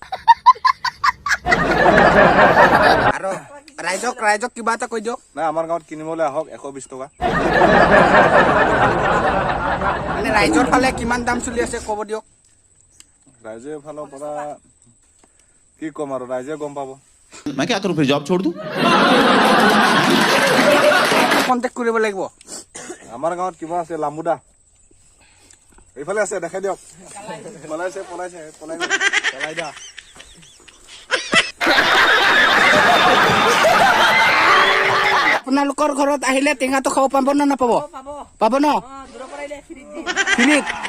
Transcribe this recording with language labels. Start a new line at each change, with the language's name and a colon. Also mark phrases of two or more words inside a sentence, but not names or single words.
Assamese: আৰু ৰাইজক কিবা এটা কৈ দিয়ক নাই আমাৰ গাঁৱত কিনিবলৈ আহক 120 টকা মানে ৰাইজৰ ফালে কিমান দাম চলি আছে ক'ব দিয়ক ৰাইজৰ ফালৰ পৰা কি কম আৰু ৰাইজে গম পাব
Hindi: मैं क्या करूं फिर जॉब छोड़ दूं
Assamese: কণ্টেক্ট কৰিব লাগিব আমাৰ গাঁৱত কিবা আছে লাম্বুদা এইফালে আছে দেখাই দিয়ক পলাই দিয়া আপোনালোকৰ ঘৰত আহিলে টেঙাটো খাব পাব নে নাপাব পাব ন ফ্ৰীত